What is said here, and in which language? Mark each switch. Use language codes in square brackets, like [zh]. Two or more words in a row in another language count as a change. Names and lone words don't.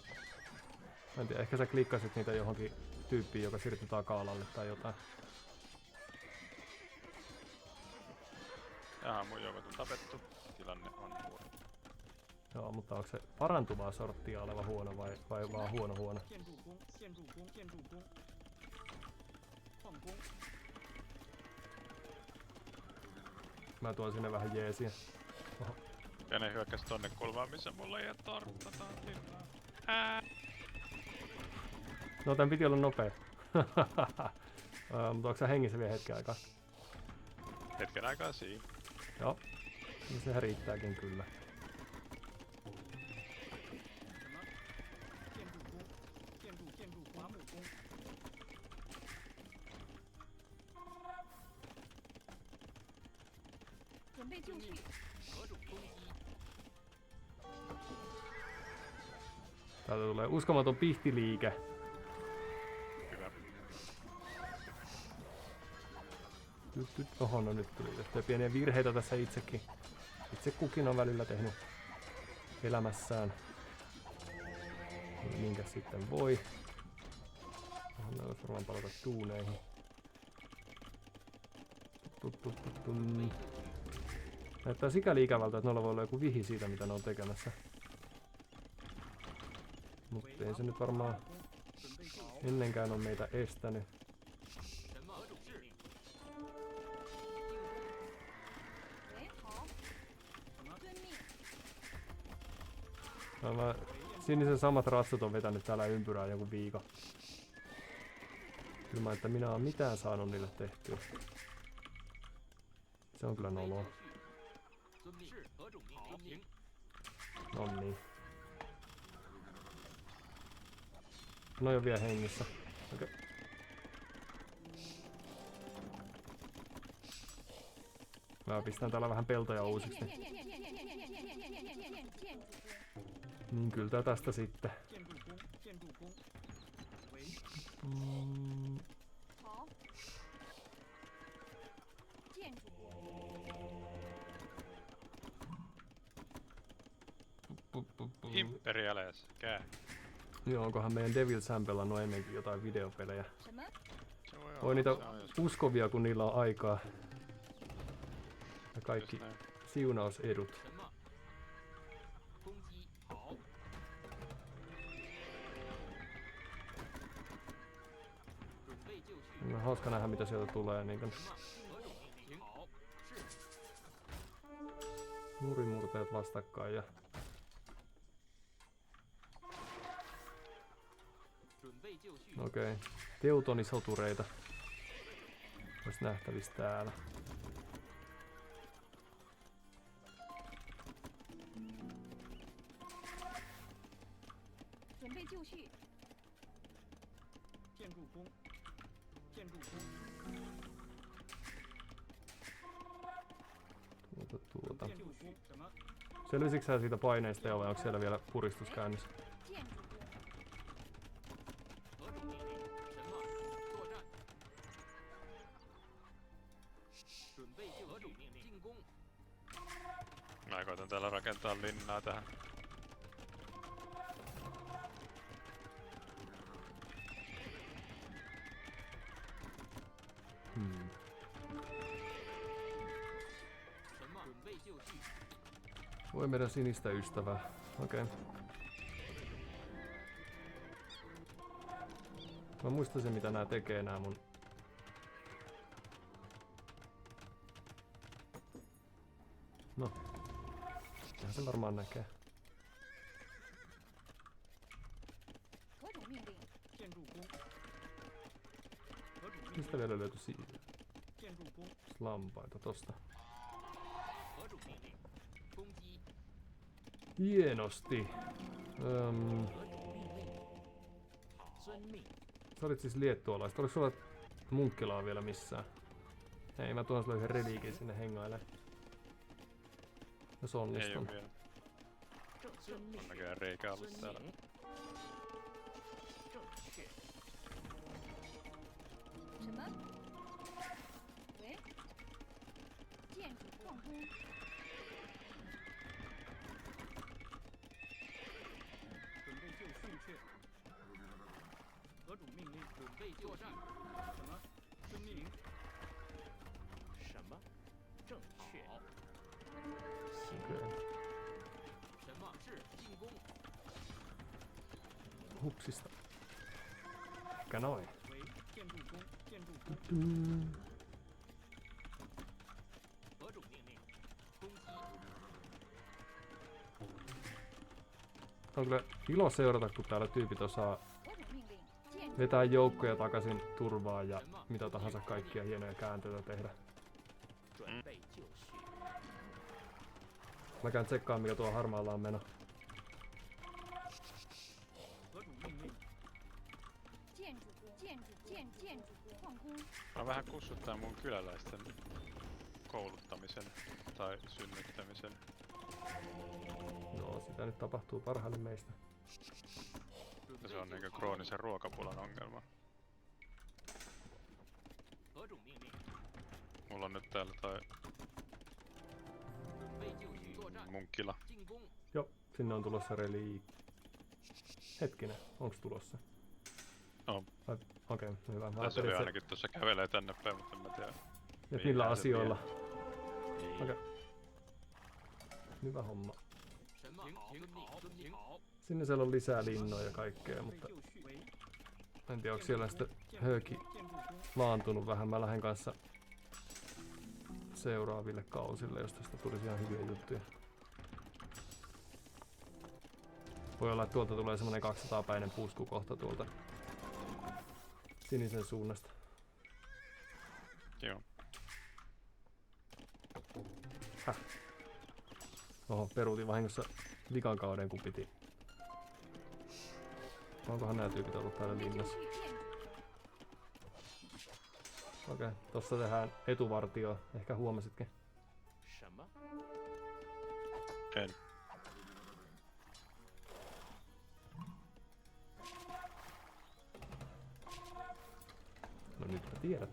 [fi] Mä en tiedä, ehkä sä klikkasit niitä johonkin tyyppiin, joka siirtyi taka-alalle tai jotain. Jaha, mun joukot on tapettu. Tilanne on huono. Joo, mutta onko se parantuvaa sorttia oleva huono vai vaan huono? [zh] 建筑工，建筑工，建筑工，矿工， [fi] Mä tuon sinne vähän jeesiä. Ja ne hyökkäs tonne kulmaan, missä mulla ei torttataan tilaa. No tän piti olla nopea. Mutta onko sä hengissä vielä hetken aikaa? Hetken aikaa siinä. Joo. Niin sehän riittääkin kyllä. [zh] 什么？建筑工，建筑伐木工，准备就绪，何种攻击？ [fi] Täältä tulee uskomaton pihtiliike. Hyvä. Oho, no nyt tuli tehtyä pieniä virheitä tässä itsekin. Itse kukin on välillä tehnyt elämässään. Minkä sitten voi. Oho, ne olisi varmaan palata tuuneihin. Näyttää sikäli ikävältä, että noilla voi olla joku vihi siitä, mitä ne on tekemässä. Mutta ei se nyt varmaan [zh] 准备就绪。 [fi] ennenkään ole meitä estänyt. [zh] 什么？何种指令？喂，好，什么？遵命。 [fi] Mä sinisen samat ratsut on vetänyt täällä ympyrää joku viikon. Ilman, että minä oon mitään saanut niille tehtyä. Se on kyllä [zh] 准备就 [fi] noloa. [zh] 绪。遵命。是何种命令？ [fi] Nonni. No jo vielä hengissä. Okei. Mä pistän täällä vähän peltoja uusiksi. [zh] 建筑工， [fi] Niin kyllä tästä sitten. [zh] 建筑工，建筑工。喂，好。建筑工， [fi] Imperiales, kää. Joo, onkohan meidän Devil Sam pelannut ennenkin jotain videopelejä. [zh] 什么？ [fi] Se voi Voi olla, niitä se on joskus uskovia, kun niillä on aikaa. Ja kaikki näin. siunausedut. [zh] 什么？攻击。好。 准备就绪。 [fi] No, hauska nähdä mitä sieltä tulee. Niin kun [zh] 什么？何种命令？好。是。 [fi] murimurteet vastakkain ja [zh] 准备就绪。 [fi] okei. Teutonisotureita olisi nähtävissä täällä. [zh] 准备就绪，建筑工，建筑工， [fi] Tuota. [zh] 建筑工。什么？ [fi] Selvisikö sä siitä paineesta jo vai onko siellä vielä puristus käynnissä? [zh] 建筑工，何种命令？什么？作战。准备就绪。何种命令？进攻。 [fi] Mä koitan täällä rakentaa linnaa tähän. Hmm. [zh] 什么？准备就绪。 [fi] Voi meidän sinistä ystävää. Okei. Mä muistaisin mitä nää tekee nää mun. No. Ihan se varmaan näkee. [zh] 何种命令？建筑工。何种命 [fi] Mistä [zh] 令？ [fi] vielä löytyi [zh] 建筑工。 [fi] lampaita tosta? [zh] 何种命令？攻击。 [fi] Hienosti. [zh] 何种命令？好。遵命。 [fi] Sä olit siis liettualaista. Oliko sulla munkkilaa vielä missään? Ei, mä tuon sulle yhden reliikin sinne hengailemaan. Jos Ei oo onnistun. vielä. [zh] 遵命。 [fi] On näköjään reikä ollut [zh] 遵 [fi] täällä. [zh] 命。正确。什么？喂，建筑矿工，准备就绪。确。何种命令？准备作战。什么？遵命。什么？正确。 [fi] Okei. [zh] 什么是进攻？ [fi] Hupsista. Ehkä noin. [zh] 喂，建筑工，建筑工。 Mm. 何种命令？攻击。 [fi] on kyllä ilo seurata, kun täällä tyypit osaa [zh] 我有命令，建筑 [fi] vetää joukkoja takaisin turvaan ja mitä tahansa kaikkia hienoja kääntöitä tehdä. [zh] 准备就绪。 [fi] Mä käyn tsekkaan mikä tuo harmaalla on meno. [zh] 何种命令？建筑工，建筑工，矿工， [fi] Mä vähän kussuttaa mun kyläläisten kouluttamisen tai synnyttämisen. No sitä nyt tapahtuu parhaille meistä. Ja se on niinku kroonisen ruokapulan ongelma. [zh] 何种命令？ [fi] Mulla on nyt täällä toi [zh] 准备就绪。作战。 [fi] munkkila. [zh] 进攻。 [fi] Joo, sinne on tulossa Hetkinen, onks tulossa? On. Okei, hyvä. Mä Tässä ajattelin, oli että ainakin tuossa kävelee tänne päin, mutta en mä tiedä. et millä mihinkään se asioilla. vie. Niin. Okei. Hyvä homma. [zh] 什么好？遵命。遵命。好。 [fi] Sinne siellä on lisää linnoja ja kaikkea, [zh] 准备 [fi] mutta [zh] 就绪。喂， [fi] en tiedä onko siellä sitten [zh] 建筑 [fi] hööki [zh] 工，建筑工， [fi] laantunut vähän. Mä lähden kanssa seuraaville kausille, jos tästä tulisi ihan hyviä juttuja. Voi olla, että tuolta tulee semmonen 200-päinen pusku kohta tuolta sinisen suunnasta. Joo. Oho, peruutin vahingossa vikan kauden kun piti. Onkohan nää tyypit ollut täällä [zh] 准备就 [fi] linnassa? [zh] 绪，建筑 [fi] Okei, tossa tehdään etuvartioa. Ehkä huomasitkin. [zh] 什么？ [fi] En. No nyt mä tiedät.